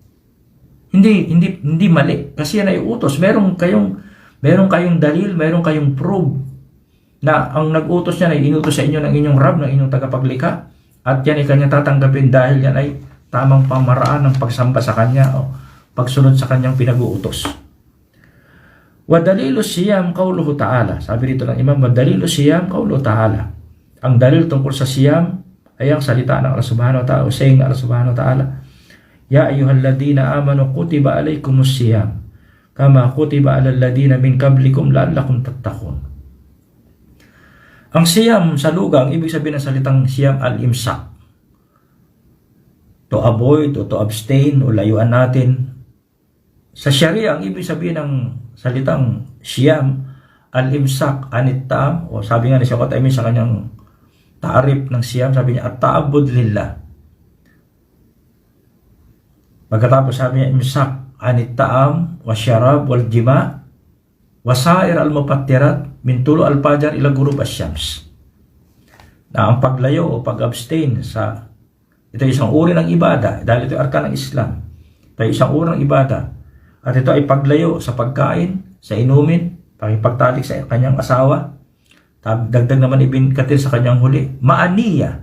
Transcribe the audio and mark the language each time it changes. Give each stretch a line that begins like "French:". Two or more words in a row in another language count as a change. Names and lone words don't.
Filipino: Hindi mali kasi yan ay utos. Meron kayong dalil, meron kayong proof na ang nag-utos niyan ay inutos sa inyo ng inyong Rab, ng inyong tagapaglikha at yan ay kanya tatanggapin dahil yan ay tamang pamaraan ng pagsamba sa kanya o pagsunod sa kanyang pinag-uutos.
Arabic: والدليل الصيام قوله تعالى.
Filipino: Sabi dito ng Imam,
Arabic: والدليل الصيام قوله تعالى.
Filipino: Ang dalil tungkol sa siyam ay ang salita ng
Arabic: الله سبحانه وتعالى
Filipino: o saying ng
Arabic: الله سبحانه وتعالى, "يا أيها الذين آمنوا كتب عليكم الصيام كما كتب على الذين من قبلكم لعلكم تتقون."
Filipino: Ang siyam sa lugang, ibig sabihin ng salitang
Arabic: الصيام الإمساك.
English: To avoid o to abstain o
Filipino: layuan natin. Sa Sharia, ang ibig sabihin ng salitang
Arabic: الصيام الإمساك عن الطعام,
Filipino: o sabi nga ni Shaykh Uthaymeen sa kanyang ta'arif ng siyam, sabi niya
Arabic: التعبد لله.
Filipino: Pagkatapos sabi niya
Arabic: إمساك عن الطعام والشراب والجماع وسائر المفطرات من طلوع الفجر إلى غروب الشمس.
Filipino: Na ang paglayo o pag-abstain sa ito ay isang uri ng ibada dahil ito ay arkan ng Islam. Ito ay isang uri ng ibada. At ito ay paglayo sa pagkain, sa inumin, pakipagtalik sa kanyang asawa. Dagdag naman Ibn Kathir sa kanyang huli, ma'aniya.